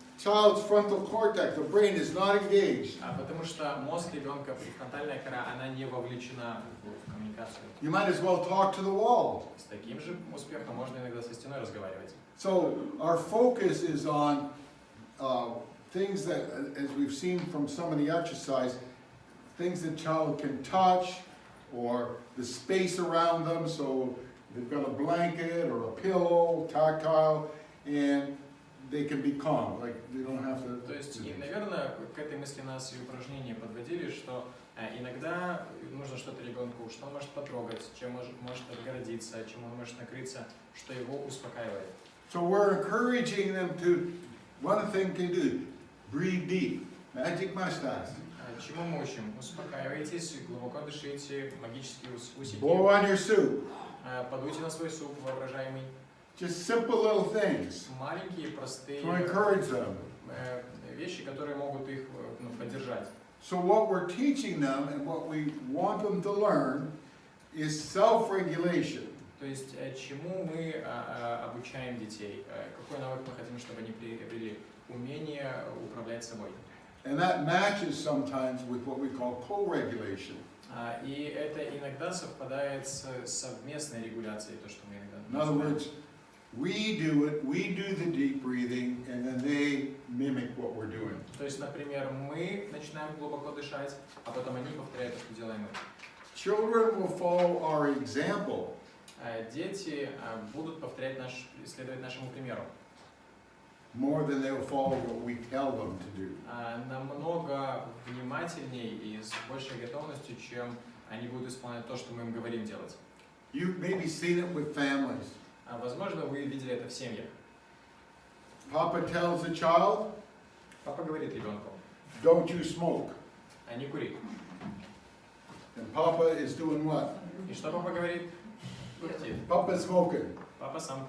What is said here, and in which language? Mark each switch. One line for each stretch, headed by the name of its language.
English: Child's frontal cortex, the brain is not engaged.
Russian: Потому что мозг ребенка, префронтальная кора, она не вовлечена в коммуникацию.
English: You might as well talk to the wall.
Russian: С таким же успехом можно иногда со стеной разговаривать.
English: So our focus is on things that, as we've seen from some of the exercise, things the child can touch, or the space around them. So they've got a blanket or a pillow, tactile, and they can be calm, like they don't have to.
Russian: То есть, и, наверное, к этой мысли нас и упражнения подводили, что иногда нужно что-то ребенку, что он может потрогать, чем может отгородиться, чем он может накрыться, что его успокаивает.
English: So we're encouraging them to, one thing can do, breathe deep, magic mustache.
Russian: Чему мы учим? Успокаивайтесь, глубоко дышите, магические усики.
English: Blow on your soup.
Russian: Подуйте на свой суп воображаемый.
English: Just simple little things
Russian: Маленькие, простые
English: to encourage them.
Russian: вещи, которые могут их поддержать.
English: So what we're teaching them and what we want them to learn is self-regulation.
Russian: То есть, чему мы обучаем детей? Какой навык мы хотим, чтобы они приобрели? Умение управлять собой.
English: And that matches sometimes with what we call co-regulation.
Russian: И это иногда совпадает с совместной регуляцией, то, что мы иногда
English: In other words, we do it, we do the deep breathing, and then they mimic what we're doing.
Russian: То есть, например, мы начинаем глубоко дышать, а потом они повторяют, что делаем мы.
English: Children will follow our example.
Russian: Дети будут следовать нашему примеру.
English: More than they will follow what we tell them to do.
Russian: Намного внимательнее и с большей готовностью, чем они будут исполнять то, что мы им говорим делать.
English: You've maybe seen it with families.
Russian: Возможно, вы видели это в семьях.
English: Papa tells the child,
Russian: Папа говорит ребенку,
English: don't you smoke.
Russian: не кури.
English: And Papa is doing what?
Russian: И что папа говорит? Курти.
English: Papa's smoking.
Russian: Папа сам